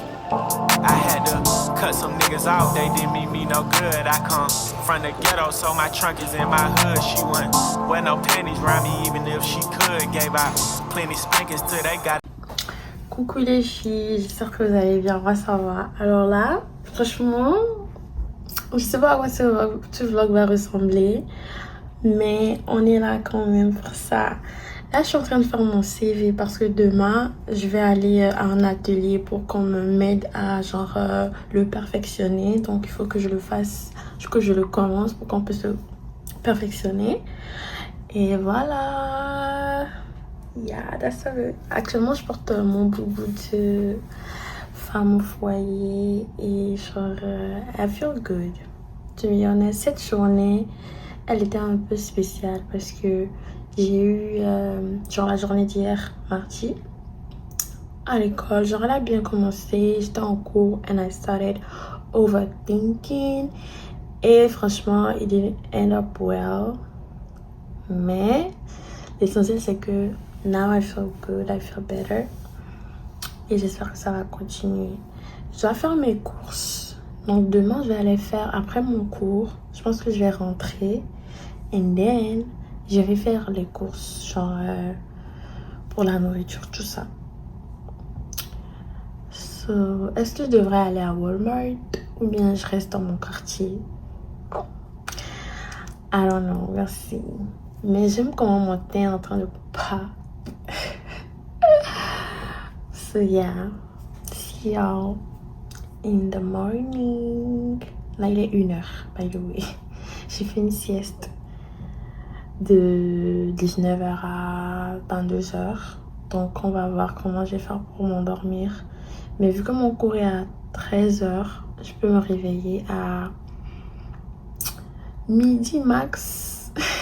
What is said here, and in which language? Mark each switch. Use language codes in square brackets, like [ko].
[en] I had to cut some niggas out, they didn't mean me no good. I come from the ghetto, so my trunk is in my hood. She wouldn't wear no panties around me, even if she could. Gave out plenty spankings till they got. [fr] Coucou les filles, j'espère que vous allez bien, moi ça va. Alors là, franchement, je sais pas à quoi ce vlog va ressembler, mais on est là quand même pour ça. Là, je suis en train de faire mon CV parce que demain, je vais aller à un atelier pour qu'on m'aide à genre le perfectionner. Donc, il faut que je le fasse, que je le commence pour qu'on puisse le perfectionner. Et voilà. [en] Yeah, that's it. [fr] Actuellement, je porte mon boubou de femme au foyer et genre, [en] I feel good. To be honest, [fr] cette journée, elle était un peu spéciale parce que j'ai eu genre la journée d'hier, mardi, à l'école. Genre, elle a bien commencé. J'étais en cours [en] and I started overthinking. [fr] Et franchement, [en] it didn't end up well. [fr] Mais l'essentiel, c'est que [en] now I feel good, I feel better. [fr] Et j'espère que ça va continuer. Je dois faire mes courses. Donc demain, je vais aller faire après mon cours. Je pense que je vais rentrer. [en] And then, [fr] je vais faire les courses, genre pour la nourriture, tout ça. So, est-ce que je devrais aller à Walmart ou bien je reste dans mon quartier? [en] I don't know, [fr] merci. Mais j'aime comment mon teint est en train de pas. [en] So yeah, see y'all in the morning. [fr] Là, il est 1h, [en] by the way. [fr] J'ai fait une sieste de 19h à 22h. Donc, on va voir comment je vais faire pour m'endormir. Mais vu que mon cours est à 13h, je peux me réveiller à midi max.